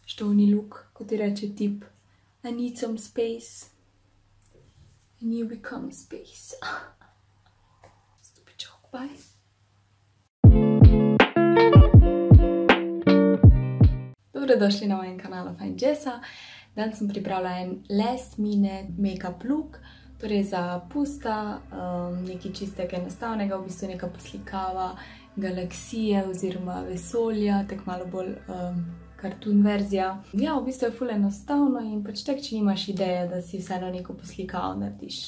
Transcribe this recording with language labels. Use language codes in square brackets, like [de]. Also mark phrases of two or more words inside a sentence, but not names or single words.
[en] stoni look, [sl] kot ti reče tip. [en] I need some space. And you become space. Stupid joke, bye. [sl] Dobrodošli na mojem kanalu Find Jessa. Danes sem pripravila en [en] last minute make-up look, [sl] torej za pusta, nekaj čistega enostavnega, v bistvu neka poslikava galaksije oziroma vesolja, tako malo bolj kartoon verzija. Ja, v bistvu je ful enostavno in pač tek, če nimaš ideje, da si vseeno neko poslikavo narediš.